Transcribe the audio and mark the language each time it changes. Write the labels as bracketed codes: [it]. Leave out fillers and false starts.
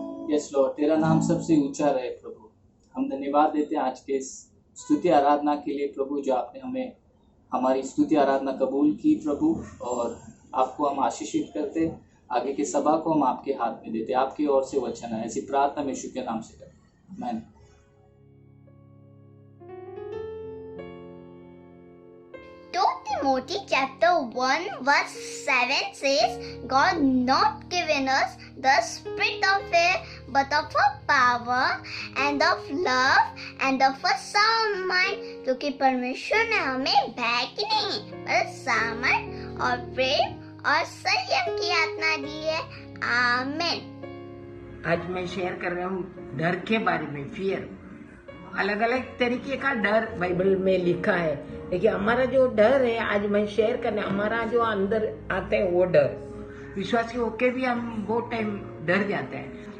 [en] yes lord, [hi] तेरा नाम सबसे ऊंचा रहे प्रभु। हम धन्यवाद देते हैं आज के इस स्तुति आराधना के लिए प्रभु, जो आपने हमें हमारी स्तुति आराधना कबूल की प्रभु, और आपको हम आशीषित करते। आगे की सभा को हम आपके हाथ में देते, आपकी ओर से वचन है, ऐसी प्रार्थना में यीशु के नाम से करते, आमीन। [en] 2 Timothy chapter 1 verse 7 says, God not given us the spirit of fear, but of power and of love and of a sound mind। [hi] क्योंकि परमेश्वर ने हमें भय की नहीं, पर सामर्थ और प्रेम और संयम की आत्मा दी है। आमीन। आज मैं शेयर कर रहा हूँ डर के बारे में। फियर, अलग अलग तरीके का डर बाइबल में लिखा है, लेकिन हमारा जो डर है आज मैं शेयर करने, हमारा जो अंदर आता है वो डर, विश्वासी होके भी हम बहुत टाइम डर जाते हैं।